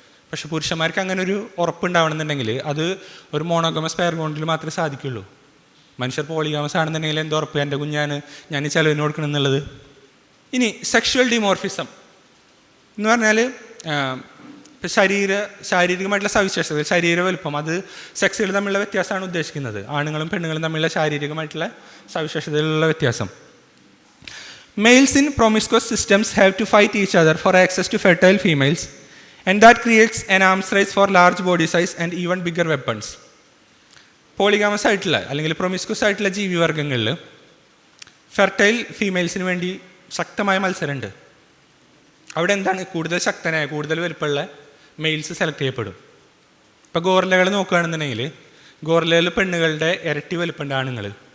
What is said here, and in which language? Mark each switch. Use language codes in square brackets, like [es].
[ml] പക്ഷെ പുരുഷന്മാർക്ക് അങ്ങനെ ഒരു ഉറപ്പുണ്ടാവണമെന്നുണ്ടെങ്കിൽ അത് ഒരു മോണോഗമസ് പെയർ ബോണ്ടിൽ മാത്രമേ സാധിക്കുള്ളൂ. മനുഷ്യർ പോളിഗാമസ് ആണെന്നുണ്ടെങ്കിൽ എന്തോ ഉറപ്പ് എൻ്റെ കുഞ്ഞാണ് ഞാൻ ഈ ചെലവിന് കൊടുക്കണം എന്നുള്ളത് ഇനി സെക്ഷുവൽ ഡിമോർഫിസം എന്ന് പറഞ്ഞാൽ ഇപ്പോൾ ശാരീരികമായിട്ടുള്ള സവിശേഷതകൾ, ശരീര വലുപ്പം, അത് സെക്സുകൾ തമ്മിലുള്ള വ്യത്യാസമാണ് ഉദ്ദേശിക്കുന്നത്. ആണുങ്ങളും പെണ്ണുങ്ങളും തമ്മിലുള്ള ശാരീരികമായിട്ടുള്ള സവിശേഷതകളിലുള്ള വ്യത്യാസം. [en] Males in promiscuous systems have to fight each other for access to fertile females, and that creates an arms race for large body size and even bigger weapons. [ml] പോളിഗാമസ് ആയിട്ടുള്ള അല്ലെങ്കിൽ പ്രൊമിസ്ക്വസ് ആയിട്ടുള്ള ജീവിവർഗങ്ങളിൽ ഫെർട്ടൈൽ ഫീമെയിൽസിന് വേണ്ടി ശക്തമായ മത്സരമുണ്ട്. അവിടെ എന്താണ്, കൂടുതൽ ശക്തനായ കൂടുതൽ വലുപ്പമുള്ള മെയിൽസ് സെലക്ട് ചെയ്യപ്പെടും. ഇപ്പോൾ ഗോറില്ലകൾ നോക്കുകയാണെന്നുണ്ടെങ്കിൽ ഗോറില്ലയിൽ പെണ്ണുകളുടെ ഇരട്ടി വലുപ്പമുണ്ട് ആണുങ്ങൾ.